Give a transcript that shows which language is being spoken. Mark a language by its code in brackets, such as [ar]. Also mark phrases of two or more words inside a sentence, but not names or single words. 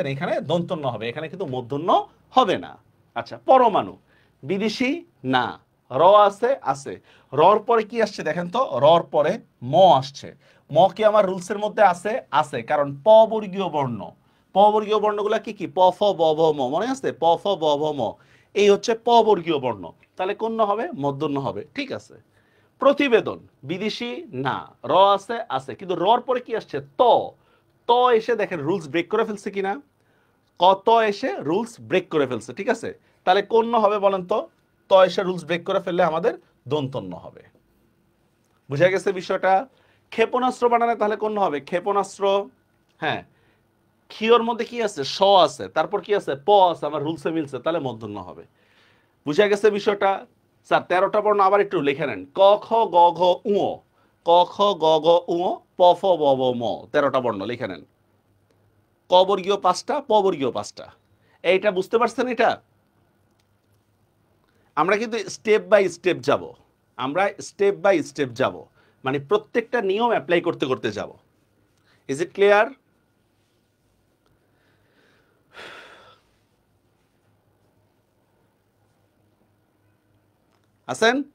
[bn] এখানে দন্তন্য হবে, এখানে কিন্তু মূর্ধন্য হবে না। আচ্ছা, পরমাণু বিদেশি না। র আছে, আছে। রর পরে কি আসছে দেখেন তো? রর পরে ম আসছে। ম কি আমার রুলসের মধ্যে আছে? আছে, কারণ প বর্গীয় বর্ণ। প বর্গীয় বর্ণগুলা কি কি? প ফ ব ভ ম, মনে আছে? প ফ ব ভ ম, এই হচ্ছে প বর্গীয় বর্ণ। তাহলে কোন হবে? মূর্ধন্য হবে। ঠিক আছে। প্রতিবেদন বিদেশি না। র আছে, আছে, কিন্তু রর পরে কি আসছে? ত। ত এসে দেখেন [en] rules break [bn] করে ফেলছে কিনা? কত এসে [en] rules break [bn] করে ফেলছে। ঠিক আছে। তাহলে কোন হবে বলেন তো? ত এসে [en] rules break [bn] করে ফেললে আমাদের দন্তন্য হবে। বুঝা গেছে বিষয়টা? ক্ষেপণাস্ত্র বানালে তাহলে কোন হবে? ক্ষেপণাস্ত্র। হ্যাঁ, ক্ষিয়র মধ্যে কি আছে? স আছে, তারপর কি আছে? প আছে, আমার রুলসে মিলছে, তাহলে মূর্ধন্য হবে। বুঝা গেছে বিষয়টা? স্যার 13টা বর্ণ আবার একটু লিখে নেন। ক খ গ ঘ উ, ক খ গ ঘ উ, প ফ ব ভ ম, 13টা বর্ণ লিখে নেন। ক বর্গীয় 5টা, প বর্গীয় 5টা। এইটা বুঝতে পারছেন? এটা আমরা কিন্তু [en] step by step [bn] যাব। আমরা [en] step by step [bn] যাব, মানে প্রত্যেকটা নিয়ম অ্যাপ্লাই করতে করতে যাব। [en] is it clear? আছেন?